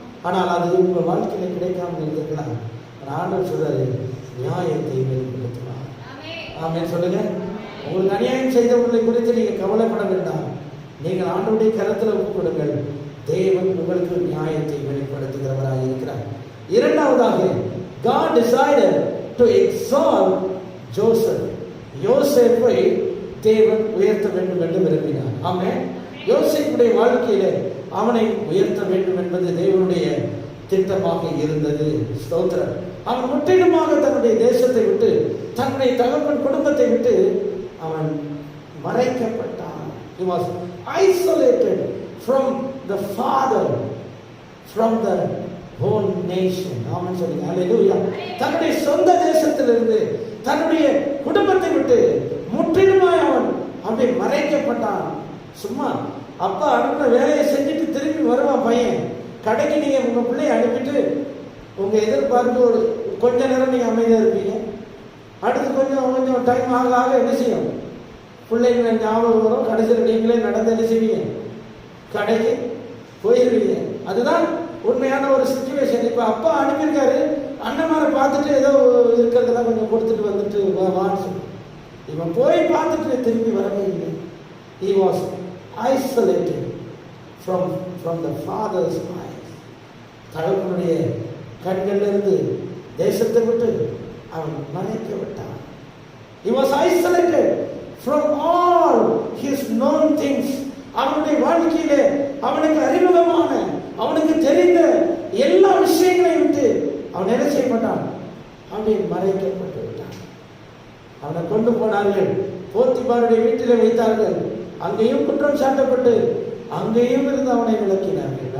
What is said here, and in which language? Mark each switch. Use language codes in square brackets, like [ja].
[ta] ஆனால் அது உங்க வாழ்க்கையில கிடைக்காமல் இருந்திருக்கலாம். ஆண்டவர் சொல்றாரு, நியாயத்தை வெளிப்படுத்தலாம். ஆமென் சொல்லுங்க. உங்களுக்கு அநியாயம் செய்தவர்களை குறித்து நீங்க கவலைப்பட வேண்டாம். நீங்கள் ஆண்டவருடைய கரத்தில் ஒப்புக்கொடுங்கள். தேவன் உங்களுக்கு நியாயத்தை வெளிப்படுத்துகிறவராக இருக்கிறார். [en] இரண்டாவதாக, God decided to exalt Joseph. [ta] யோசேப்பை தேவன் உயர்த்த வேண்டும் என்று விரும்பினார். ஆமென். யோசேப்புடைய வாழ்க்கையில அவனை உயர்த்த வேண்டும் என்பது தேவனுடைய திட்டமாக இருந்தது. ஸ்தோத்திரம். அவன் முற்றிலுமாக தன்னுடைய தேசத்தை விட்டு, தன்னுடைய தகப்பன் குடும்பத்தை விட்டு அவன் மறைக்கப்பட்டான். [en] He was isolated from the father, from the whole nation. [ta] ஆமென் சொல்லுங்க. அல்லேலூயா. தன்னுடைய சொந்த தேசத்திலிருந்து, தன்னுடைய குடும்பத்தை விட்டு முற்றிலுமாய் அவன் அப்படி மறைக்கப்பட்டான். சும்மா அப்பா அனுப்பின வேலையை செஞ்சுட்டு திரும்பி வருவான் பையன். கடைக்கு நீங்க உங்க பிள்ளையை அனுப்பிட்டு உங்க எதிர்பார்த்து ஒரு கொஞ்ச நேரம் நீங்க அமைதியா இருப்பீங்க. அடுத்து கொஞ்சம் டைம் ஆக என்ன செய்யும்? பிள்ளைங்களை ஞாபகம் வரும். கடைசியில் நீங்களே நடந்து என்ன செய்வீங்க? கடைக்கு போயிருவீங்க. அதுதான் உண்மையான ஒரு சிச்சுவேஷன். இப்ப அப்பா அனுப்பியிருக்காரு, அண்ணன்மாரை பார்த்துட்டு ஏதோ இருக்கிறதெல்லாம் கொஞ்சம் கொடுத்துட்டு வந்துட்டு வான்னு சொல்லி இவன் போய் பார்த்துட்டு திரும்பி வரவே இல்லை. [en] He was isolated. from the father's eyes. [ta] தகப்பனுடைய கண்களிலிருந்து தேசத்தை விட்டு அவன் மறைக்கப்பட்டான். [en] He was isolated from all his known things. [ta] அவனுடைய வாழ்க்கையிலே அவனுக்கு அறிமுகமான, அவனுக்கு தெரிந்த எல்லா விஷயங்களையும் விட்டு அவன் என்ன செய்யப்பட்டான்? அவனை மறைக்கப்பட்டு விட்டான். அவனை கொண்டு போனார்கள், போத்திபாருடைய வீட்டிலே வைத்தார்கள். அங்கேயும் குற்றம் சாட்டப்பட்டு அங்கேயும் இருந்து அவனை விளக்கினார்கள்.